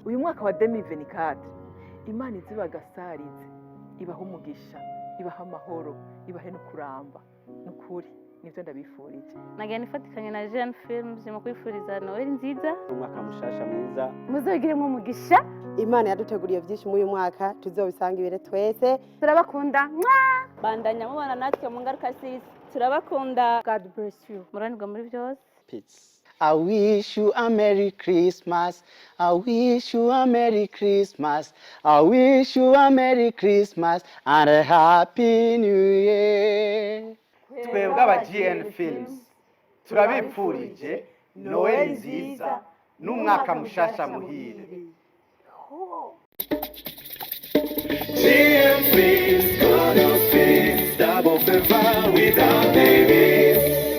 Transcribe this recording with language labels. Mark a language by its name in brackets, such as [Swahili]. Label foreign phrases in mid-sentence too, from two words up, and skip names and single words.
[Rundi] Uyu mwaka wa 2024 Imana izibagasarize, ibaha umugisha, ibaha amahoro, ibahe no kuramba. Nukuri nivyo ndabifurije. Nagiye nifatikanye na GNFILMS mu kwifuriza Noel nziza. Umwaka mushasha mwiza. Muzogiremo umugisha. Imana yaduteguriye byinshi muri uyu mwaka, tuzobisanga ibere twese. Turabakunda. Bandanya mubana natwe mu Ngaruka series. Turabakunda. [English] God bless you. [Rundi] Muranirwa muri byose. [English] Peace. I wish you a Merry Christmas. I wish you a Merry Christmas. I wish you a Merry Christmas and a Happy New Year. [Rundi] Twebwe aba GNFILMS turabipfurije Noel nziza n'umwaka mushasha muhire. GNFILMS, [English] gonna fix double favor without limits.